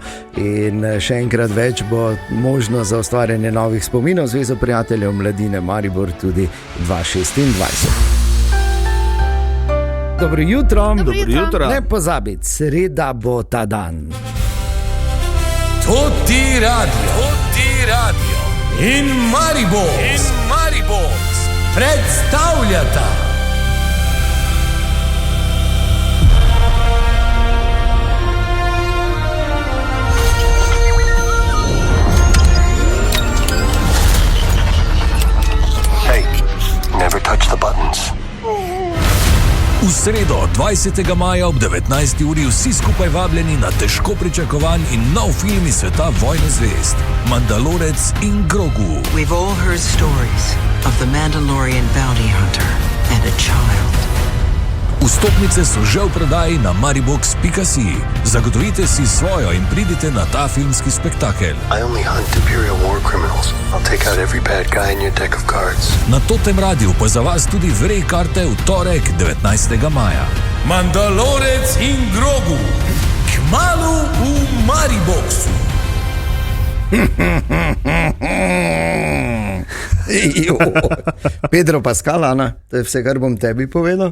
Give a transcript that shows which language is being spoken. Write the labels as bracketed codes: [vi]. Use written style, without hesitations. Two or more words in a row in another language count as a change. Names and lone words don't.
[sl] In še enkrat več bo možno za ustvarjanje novih spominov Zvezo prijateljev mladine Maribor tudi 2026. Dobro jutro. Dobro jutro. Ne pozabiti, sreda bo ta dan. To ti radio in Maribor predstavljata [en] Hey, never touch the buttons. [sl] V sredo 20. maja ob 19. uri vsi skupaj vabljeni na težko pričakovan in nov film iz sveta Vojne zvezd, Mandalorec in Grogu. [en] We've all heard stories of the Mandalorian bounty hunter and a child. [sl] Vstopnice so že v prodaji na maribox.si. Zagotovite si svojo in pridite na ta filmski spektakel. [en] I only hunt Imperial war criminals. I'll take out every bad guy in your deck of cards. [sl] Na Totem Radiu pa za vas tudi vrej karte v torek 19. maja. Mandalorec in Grogu. Kmalu v Mariboxu. Pedro Pascal, Ana, to je vse, kar bom tebi povedal.